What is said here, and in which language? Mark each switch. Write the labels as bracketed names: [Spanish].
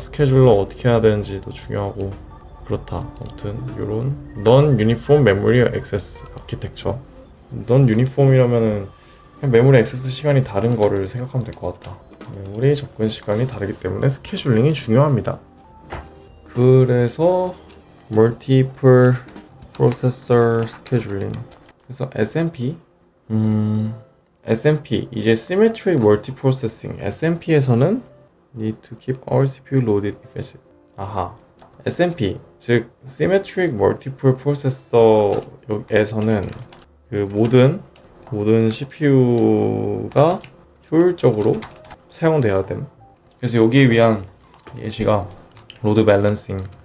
[Korean] 스케줄러 어떻게 해야 되는지도 중요하고 그렇다. 아무튼 이런 non-uniform memory access 아키텍처. non-uniform이라면은 그냥 메모리 액세스 시간이 다른 거를 생각하면 될 것 같다. 메모리 접근 시간이 다르기 때문에 스케줄링이 중요합니다. 그래서 Multiple Processor Scheduling, 그래서 SMP, SMP 이제 Symmetric Multiprocessing. [English] SMP에서는 Need to keep all CPU loaded efficiently. [Korean] 아하. SMP 즉 Symmetric Multiple Processor에서는 그 모든 CPU가 효율적으로 사용돼야 됨. 그래서 여기에 위한 예시가 로드 밸런싱.